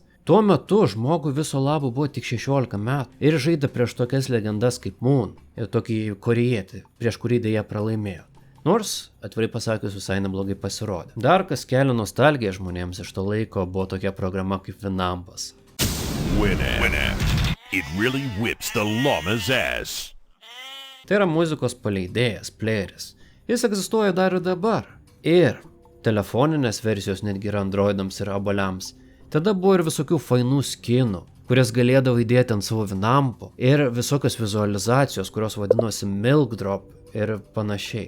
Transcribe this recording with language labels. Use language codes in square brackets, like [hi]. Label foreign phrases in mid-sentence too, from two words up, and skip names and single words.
[lt] Tuo metu žmogui viso labo buvo tik 16 metų ir žaidė prieš tokias legendas kaip Moon ir tokį korėjietį, prieš kurį dėja pralaimėjo. Nors, atvirai pasakius, visai neblogai pasirodė. Dar kas kelia nostalgiją žmonėms iš to laiko buvo tokia programa kaip Winampas. Winamp. [en] It really whips the llama's ass. [lt] Tai yra muzikos paleidėjas, playeris. Jis egzistuoja dar ir dabar. Ir telefoninės versijos netgi yra androidams ir abaliams. Tada buvo ir visokių fainų skinų, kurias galėdavo įdėti ant savo Winampų. Ir visokios vizualizacijos, kurios vadinosi Milk Drop ir panašiai.